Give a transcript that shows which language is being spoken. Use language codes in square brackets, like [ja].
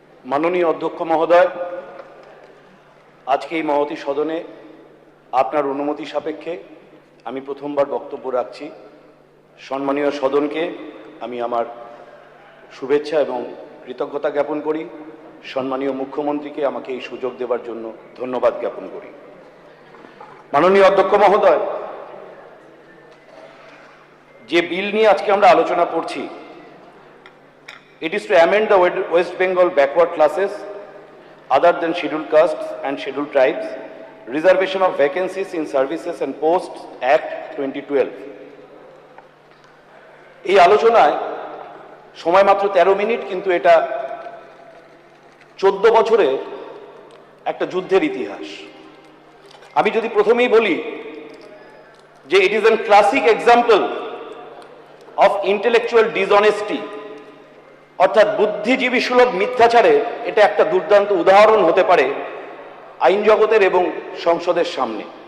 [bn] মাননীয় অধ্যক্ষ মহোদয়, আজকে এই মহতী সদনে আপনার অনুমতি সাপেক্ষে আমি প্রথমবার বক্তব্য রাখছি। সম্মানীয় সদনকে আমি আমার শুভেচ্ছা এবং কৃতজ্ঞতা জ্ঞাপন করি। সম্মানীয় মুখ্যমন্ত্রীকে আমাকে এই সুযোগ দেওয়ার জন্য ধন্যবাদ জ্ঞাপন করি। মাননীয় অধ্যক্ষ মহোদয়, যে বিল নিয়ে আজকে আমরা আলোচনা করছি, [en] it is to amend the West Bengal backward classes other than scheduled castes and scheduled tribes, reservation of vacancies in services and posts, Act 2012. [bn] এই আলোচনায় সময় মাত্র 13 মিনিট, কিন্তু এটা 14 বছরের একটা যুদ্ধের ইতিহাস। আমি যদি প্রথমেই বলি যে [en] it is an classic example of intellectual dishonesty, [bn] অর্থাৎ বুদ্ধিজীবী সুলভ মিথ্যাচারের এটা একটা দুর্দান্ত উদাহরণ হতে পারে আইন জগতের এবং সংসদের সামনে।